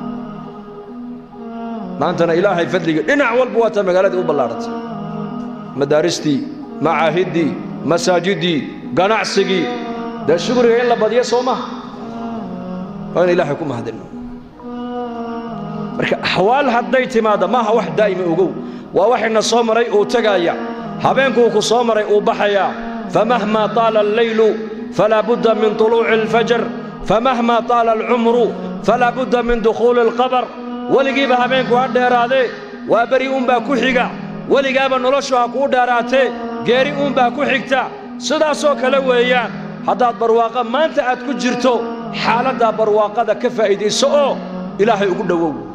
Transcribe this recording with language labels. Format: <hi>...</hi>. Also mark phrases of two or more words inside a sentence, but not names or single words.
<so>maantana ilaahay fadliga dhinac walba waa ta magaalada u ballaaratay madaaristii macaahidii masaajidii ganacsigii da shukriga in la badiyo Soomaa waan ilaahay ku mahadino marka ahwaal hadday timaado maaha wax daa'ima ogow waa waxina soo maray oo tagaya habeenku ku soo maray oo baxaya</so> <ar>فمهما طال الليل فلا بد من طلوع الفجر فمهما طال العمر فلا بد من دخول القبر</ar> <so>waligiiba habeenku ha dheeraade waa bari baa ku xiga waligaaba noloshu ha ku dheeraatee geeri baa ku xigta sidaasoo kale weeyaan haddaad barwaaqa maanta aad ku jirto xaaladda barwaaqada ka faa'iideyso oo ilaahay ugu dhawow</so>